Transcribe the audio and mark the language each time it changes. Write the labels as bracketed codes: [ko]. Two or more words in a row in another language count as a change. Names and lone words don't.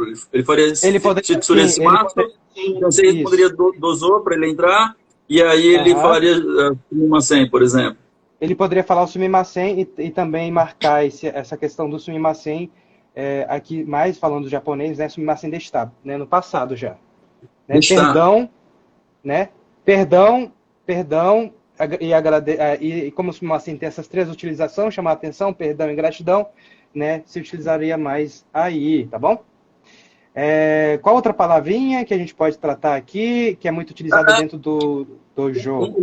[pt] Ele faria [ja] 失礼します, [pt] você responderia dozo para ele entrar. E aí ele falaria Sumimasen, por exemplo. Ele poderia falar o Sumimasen e também marcar essa questão do Sumimasen, aqui mais falando do japonês, né? [ja] すみませんでした, [pt] né? No passado já. Né? Perdão, né? Perdão, e como o Sumimasen tem essas três utilizações, chamar a atenção, perdão e gratidão, né? Se utilizaria mais aí, tá bom? Qual outra palavrinha que a gente pode tratar aqui, que é muito utilizada dentro do jogo?